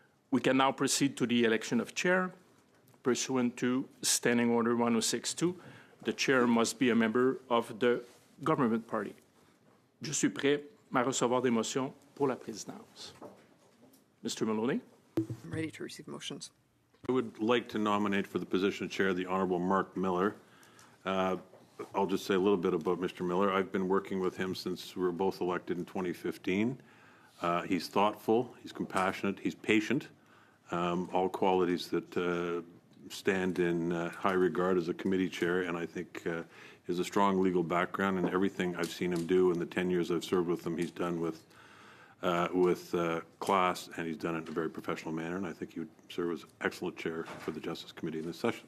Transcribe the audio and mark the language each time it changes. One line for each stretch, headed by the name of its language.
English: We can now proceed to the election of chair. Pursuant to Standing Order 106.2, the chair must be a member of the government party.
French: Je suis prêt à recevoir des motions pour la présidence.
English: Mr. Maloney. I'm ready to receive motions. I would like to nominate for the position of chair the Honorable Mark Miller. I'll just say a little bit about Mr. Miller. I've been working with him since we were both elected in 2015. He's thoughtful, he's compassionate, he's patient, all qualities that stand in high regard as a committee chair, and I think he has a strong legal background, and everything I've seen him do in the 10 years I've served with him, he's done with class, and he's done it in a very professional manner, and I think he would serve as excellent chair for the Justice Committee in this session.